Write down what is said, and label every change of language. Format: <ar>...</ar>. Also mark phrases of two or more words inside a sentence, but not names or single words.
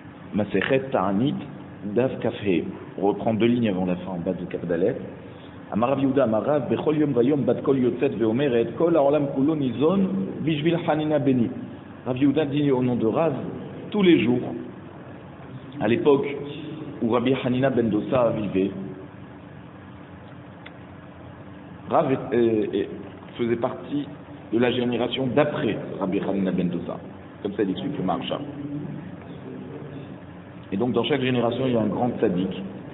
<he>מסכת תענית, דף כ״ה.</he> <fr>On reprend 2 lignes avant la fin, en bas de</fr> <he>כ״ד. אמר רב יהודה אמר רב, בכל יום ויום בת קול יוצאת ואומרת, כל העולם כולו ניזון, בשביל חנינא בני.</he> <fr>Rav Yehuda dit au nom de Rav, tous les jours, à l'époque où Rabbi Hanina ben Dosa vivait, Rav faisait partie de la génération d'après Rabbi Hanina ben Dosa. Comme ça, il explique le Maharsha. Et donc, dans chaque génération, il y a un grand tzaddik.</fr>